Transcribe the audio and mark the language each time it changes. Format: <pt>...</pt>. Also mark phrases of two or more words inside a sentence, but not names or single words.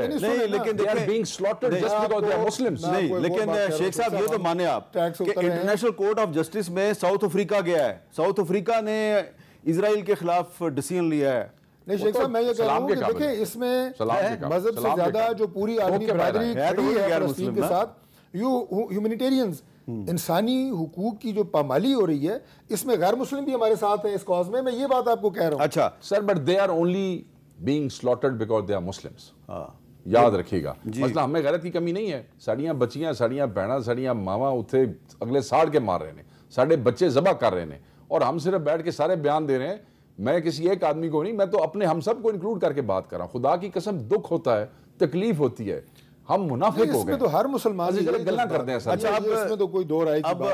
<ur>نہیں، لیکن لیکن شیخ صاحب یہ تو مانے آپ کہ انٹرنیشنل کورٹ آف جسٹس میں ساؤتھ افریقہ گیا ہے، ساؤتھ افریقہ نے اسرائیل کے خلاف ڈیسیژن لیا ہے۔ نہیں شیخ صاحب، میں یہ کہہ رہا ہوں کہ دیکھیں، اس میں مذہب سے زیادہ جو پوری عالمی برادری کھڑی ہے فلسطین کے ساتھ، ہیومینیٹیرینز، انسانی حقوق کی جو پامالی ہو رہی ہے، اس میں غیر مسلم بھی ہمارے ساتھ ہیں اس کاز میں یہ بات آپ کو کہہ رہا ہوں۔ اچھا سر،</ur> <en>But they are only being slaughtered because they are Muslims.</en> <ur>یاد رکھیے گا، مسئلہ ہمیں غیرت کی کمی نہیں ہے۔</ur> <pa>ساڑیاں بچیاں، ساڑیاں بہناں، ساڑیاں ماواں اتھے اگلے ساڑ کے مار رہے ہیں، ساڑھے بچے ذبح کر رہے ہیں،</pa> <ur>اور ہم صرف بیٹھ کے سارے بیان دے رہے ہیں۔ میں کسی ایک آدمی کو نہیں، میں تو اپنے ہم سب کو انکلوڈ کر کے بات کر رہا ہوں۔ خدا کی قسم، دکھ ہوتا ہے، تکلیف ہوتی ہے۔ ہم منافق ہو اس میں گئے. تو ہر مسلمان گلا کرتے ہیں سر. اچھا اس میں تو کوئی دو رائے کی بات</ur>